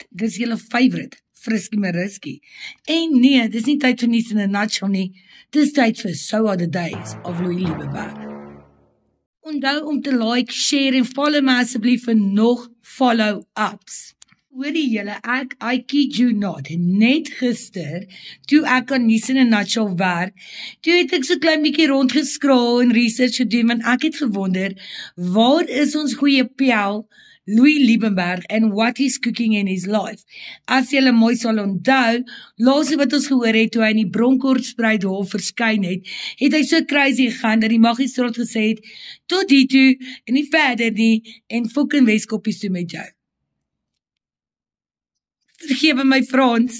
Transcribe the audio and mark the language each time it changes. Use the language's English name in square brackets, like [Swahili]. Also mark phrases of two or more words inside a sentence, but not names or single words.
[Afrikaans] Dis julle favorite, Frisky Mariski. En nee, dis nie tyd vir nuus in 'n nutshell nie. Dis tyd vir So Are the Days of Louis Liebenberg. Onthou om te like, share en follow my asseblief vir nog follow-ups. Hoorie julle, [English] I kid you not, [Afrikaans] net gister, toe ek aan nuus in 'n nutshell werk, toe het ek so klein bietjie rondgeskraal en research gedoen, want ek het gewonder, waar is ons goeie pel, Louis Liebenberg, [English] and what he's cooking in his life. [Afrikaans] As julle mooi sal onthou, laaste wat ons gehoor het, toe hy in die Bronkhorstspruithof verskyn het hy so crazy gegaan, dat die magistraat gesê het, tot die toe, en nie verder nie, en fucking Weskoppies toe met jou. Vergewe my Frans.